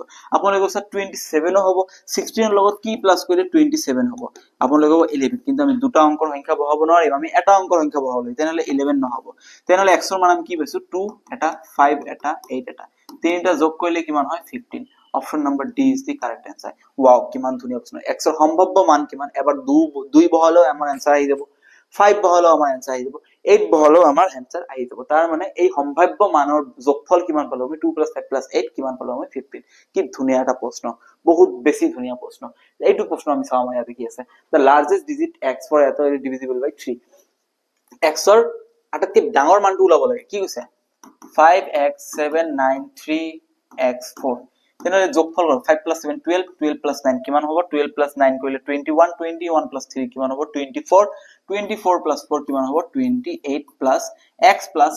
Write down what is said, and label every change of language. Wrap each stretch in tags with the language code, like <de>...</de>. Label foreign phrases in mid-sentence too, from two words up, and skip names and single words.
<as>আপোনালোকে কৈছে 27 ও হ'ব, 16 ৰ লগত কি প্লাস কৰিলে 27 হ'ব? আপোনালোকে ক'ব 11, কিন্তু আমি দুটা অংকৰ সংখ্যা বহাব নোৱাৰিম, আমি এটা অংকৰ সংখ্যা বহাব লাগিব, তেনেহলে 11 নহব। তেনেহলে x ৰ মান আমি কি পাইছো? 2 এটা, 5 এটা, 8 এটা, তিনিটা যোগ কৰিলে কিমান হয়? 15।</as> <en>option number D is the correct answer. Wow,</en> <as>কিমান ধুনীয়া প্ৰশ্ন। x ৰ সম্ভাৱ্য মান কিমান? এবাৰ 2 বহালেও আমাৰ आंसर আহি যাব, 5 বহালেও আমাৰ आंसर আহি যাব। 8 বহলেও আমাৰ এনসার আহি যাব তাৰ মানে এই সম্ভাব্য মানৰ যোগফল কিমান পালো আমি 2 + 5 + 8 কিমান পালো আমি 15 কি ধুনিয়া এটা প্ৰশ্ন বহুত বেছি ধুনিয়া প্ৰশ্ন এইটো প্ৰশ্ন আমি চাও আমাৰ ইয়াতে কি আছে</as> <en>the largest digit x for</en> <as>এত</as> <en>divisible by 3</en> <as>x ৰ আটাইতকৈ ডাঙৰ মানটো ওলাব লাগে কি কৈছে 5x 7 9 3x 4 তেনে যোগফল 5 + 7 12 12 + 9 কিমান হ'ব 12 + 9 কৰিলে 21 21 + 3 কিমান হ'ব 24 24 + 4 কিমান হ'ব 28 + x</as>